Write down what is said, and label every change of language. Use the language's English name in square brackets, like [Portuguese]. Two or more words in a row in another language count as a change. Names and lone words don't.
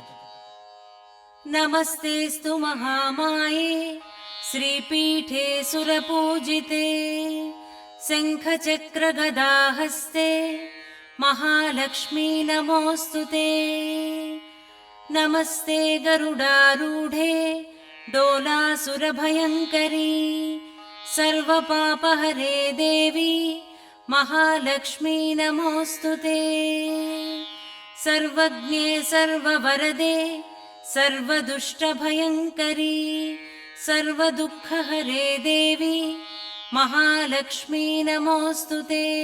[Sanskrit] నమస్తేస్తు మహామాయే శ్రీపీఠే సురపూజితే శంఖచక్ర గదాహస్తే మహాలక్ష్మీ నమోస్తుతే నమస్తే గరుడారూఢే डोलासुरभयङ्करी सर्वपापहरे देवी महालक्ष्मी नमोस्तुते सर्वज्ञे सर्ववरदे सर्वदुष्टभयङ्करी सर्वदुःखहरे देवी महालक्ष्मी नमोस्तुते